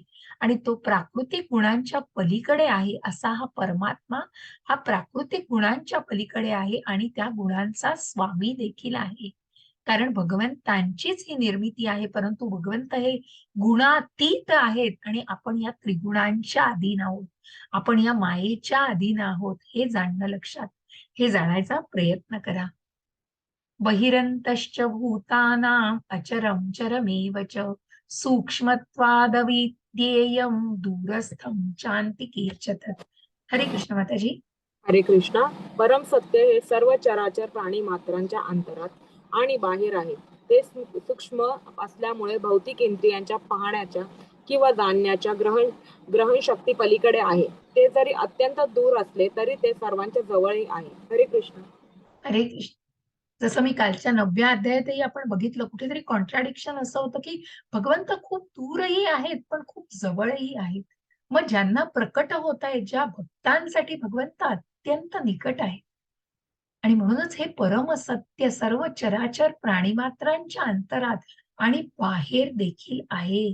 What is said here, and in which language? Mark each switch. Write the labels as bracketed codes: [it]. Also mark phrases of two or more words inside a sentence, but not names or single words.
[mr] आणि तो प्राकृतिक गुणांच्या पलीकडे आहे, असा हा परमात्मा हा प्राकृतिक गुणांच्या पलीकडे आहे आणि त्या गुणांचा स्वामी देखील आहे. कारण भगवंतांचीच ही निर्मिती आहे, परंतु भगवंत हे गुणातीत आहेत आणि आपण या त्रिगुणांच्या अधीन आहोत. आपण या मायेच्या अधीन आहोत, हे जाणणं लक्षात, हे जाणायचा प्रयत्न करा. [sa] बहिरंतश्च भूतानां अचरं चरमेव च सूक्ष्मत्वादविद्येयं दूरस्थं चान्तिके च तत्. [mr] हरे कृष्ण माताजी. हरे कृष्णा. परम सत्य हे सर्व चराचर प्राणी मात्रांच्या अंतरात आणि बाहेर आहे. ते सूक्ष्म असल्यामुळे भौतिक इंद्रियांच्या पाहण्याच्या किंवा जाणण्याच्या ग्रहण शक्ती पलीकडे आहे. ते जरी अत्यंत दूर असले तरी ते सर्वांच्या जवळही आहे. हरे कृष्ण. हरे कृष्ण. जसं मी कालच्या 9व्या अध्यायातही आपण बघितलं, कुठेतरी कॉन्ट्राडिक्शन असं होतं, की भगवंत खूप दूरही आहेत, पण खूप जवळही आहेत. मग ज्यांना प्रकट होत आहेत, ज्या भक्तांसाठी भगवंत अत्यंत निकट आहे. आणि म्हणूनच हे परम सत्य सर्व चराचर प्राणीमात्रांच्या अंतरात आणि बाहेर देखील आहे.